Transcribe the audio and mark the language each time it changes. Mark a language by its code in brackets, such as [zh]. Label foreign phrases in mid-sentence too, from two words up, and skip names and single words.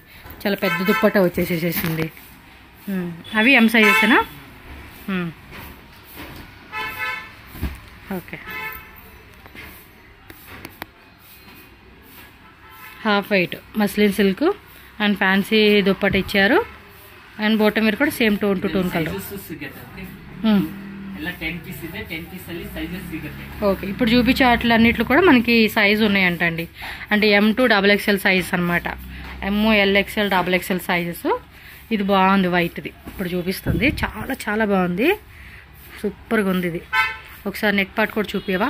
[te] చాలా పెద్ద దుప్పట్ట వచ్చేసేసింది. అవి ఎం సైజెసేనా. ఓకే, [en] half white muslin silk [te] అండ్ ఫ్యాన్సీ దుప్పట ఇచ్చారు. [en] and bottom wear ಕೂಡ same tone to tone colour [kn] ಎಲ್ಲ 10 పీస్ ಇದೆ. 10 పీస్ ಅಲ್ಲಿ సైజెస్ ಸಿಗುತ್ತೆ. [te] ఓకే, ఇప్పుడు చూపించే వాటిలన్నిట్లో కూడా మనకి సైజ్ ఉన్నాయంటండి. అంటే M2 XXL సైజ్ అనమాట. ML XL XXL సైజెస్. ఇది బాగుంది వైట్ది, ఇప్పుడు చూపిస్తుంది. చాలా చాలా బాగుంది, సూపర్గా ఉంది ఇది. ఒకసారి [en] neck part [te] కూడా చూపియవా?